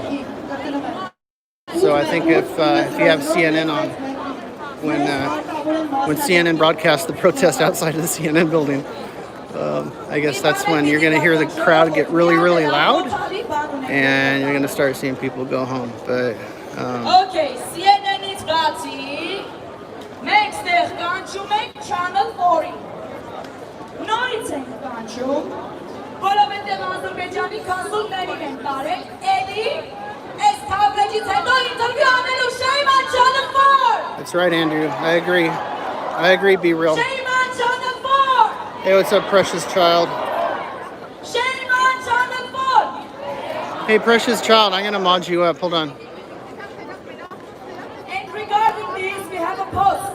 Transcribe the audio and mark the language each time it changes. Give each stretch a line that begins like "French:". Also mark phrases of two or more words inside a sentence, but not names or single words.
English: So I think if you have CNN on, when CNN broadcasts the protest outside of the CNN building, I guess that's when you're going to hear the crowd get really, really loud, and you're going to start seeing people go home. But
Armenian: okay, CNN-ից բացի մենք ստեղ կանչում ենք Channel 4-ին։ Նորից է ենք կանչում, որովհետև Ադրբեջանի կոնսուլներին են տարել, էլի այս թավլեջից հետո ինտերվյու անելու
English: shame on Channel 4! That's right, Andrew. I agree. I agree, Be Real. Shame on Channel 4! Hey, what's up, Precious Child? Shame on Channel 4! Hey, Precious Child, I'm gonna mod you up. Hold on. And regarding this, we have a post.